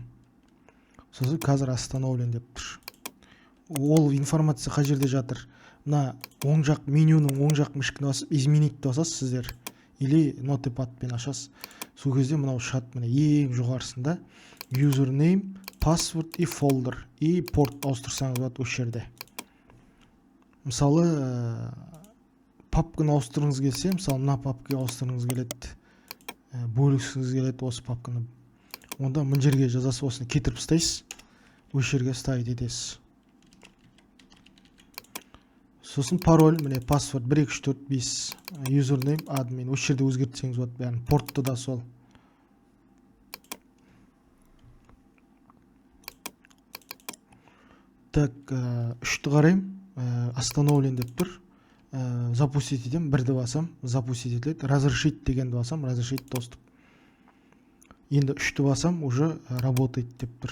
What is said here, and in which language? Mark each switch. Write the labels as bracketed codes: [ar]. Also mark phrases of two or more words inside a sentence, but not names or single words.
[kk] Сосын қазір остановлен деп тұр. Ол информация қай жерде жатыр. Мына оң жақ менюның оң жақ мышканы басып, изменить басасыз сіздер. Или нотепадпен ашасыз. Сол кезде мынау шығады, міне ең жоғарысында username, password и folder и порт ауыстырсаңыз болады осы жерде. Мысалы, папканы ауыстырғыңыз келсе, мысалы мына папкаға ауыстырғыңыз келеді, бөліскіңіз келеді осы папканы. Онда мына жерге жазасыз, осыны кетіріп тастайсыз, осы жерге ставить етесіз. Сосын пароль, міне password 1 2 3 4 5, username, admin, осы жерде өзгертсеңіз болады бәрін. Портты да сол. Так, 3-ті қарайым, остановлен деп тұр. Запустить етем, 1-ді басам, запустить етіледі. Разрешить дегенді басам, [ru] разрешить доступ. [kk] Енді 3-ті басам, [ru] уже работает [kk] деп тұр.